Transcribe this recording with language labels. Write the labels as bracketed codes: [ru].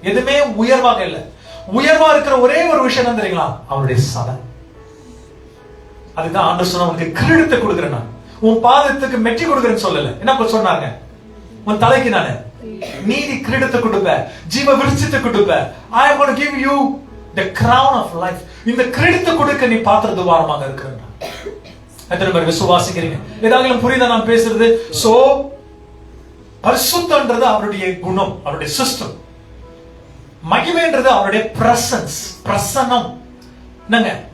[ta] எதுவுமே உயர்வாக இல்ல. உயர்வா இருக்கிற ஒரே ஒரு விஷயம் தான் தெரியுங்களா? அவருடைய சதை. அதுதான் ஆண்டவர் சொன்ன, உனக்கு கிரீடத்தை கொடுக்கிறேன், நான் உன் பாதத்துக்கு மெட்டி கொடுக்கிறேன்னு சொல்லல. என்ன சொன்னாங்க? உன் தலைக்கு நானு நீதி கிரீடத்தை கொடுப்பேன், ஜீவ விருட்சத்தை கொடுப்பேன். [en] I am going to give you the crown of life. [ta] இந்த கிரீடத்தை கொடுக்க நீ பாத்திர துவாரமாக இருக்கிற. எத்தனை பேர் விசுவாசிக்கிறீங்க? ஏதாவது புரியுதா நான் பேசுறது? சோ பரிசுத்தம்ன்றது அவருடைய குணம், அவருடைய சிஸ்டம். மகிமைன்றது அவருடைய பிரசன்ஸ், பிரசன்னம். என்னங்க?